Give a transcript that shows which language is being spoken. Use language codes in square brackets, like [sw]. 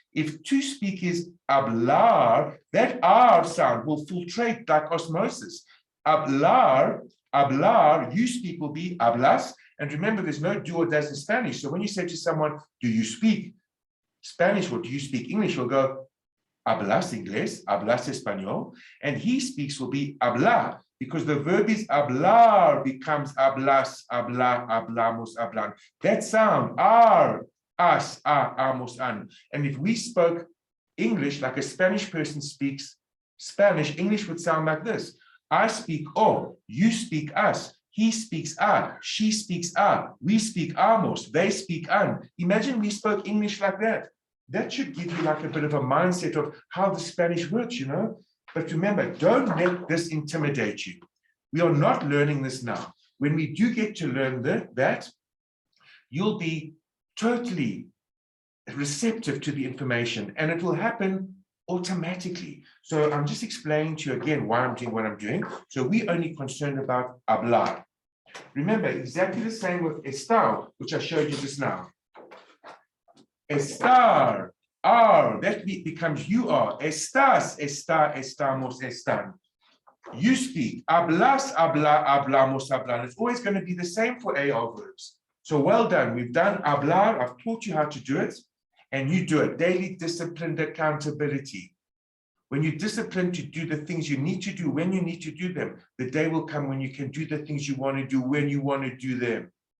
[en] If to speak is hablar, that R sound will filtrate like osmosis. Hablar, you speak will be hablas, and remember, there's no do or does in Spanish, so when you say to someone, do you speak Spanish or do you speak English? We'll go, [es] hablas inglés, hablas español, [en] and he speaks will be hablar, because the verb is hablar becomes hablas, hablar, hablamos, hablan. That sound, ar, as, amos, an. And if we spoke English like a Spanish person speaks Spanish, English would sound like this. I speak o, you speak us. He speaks a, she speaks a, we speak amos, they speak an. Imagine we spoke English like that. That should give you like a bit of a mindset of how the Spanish works, you know. But remember, don't let this intimidate you. We are not learning this now. When we do get to learn that, you'll be totally receptive to the information and it will happen automatically. So I'm just explaining to you again why I'm doing what I'm doing. So we're only concerned about hablar. Remember, exactly the same with estar, which I showed you just now. Estar, are, that becomes you are. [es] Estás, está, estamos, están. [en] You speak. [es] Hablas, habla, hablamos, hablan. [en] It's always going to be the same for AR verbs. So well done. We've done hablar. I've taught you how to do it. And you do it. Daily disciplined accountability. When you're disciplined to do the things you need to do, when you need to do them, the day will come when you can do the things you want to do, when you want to do them.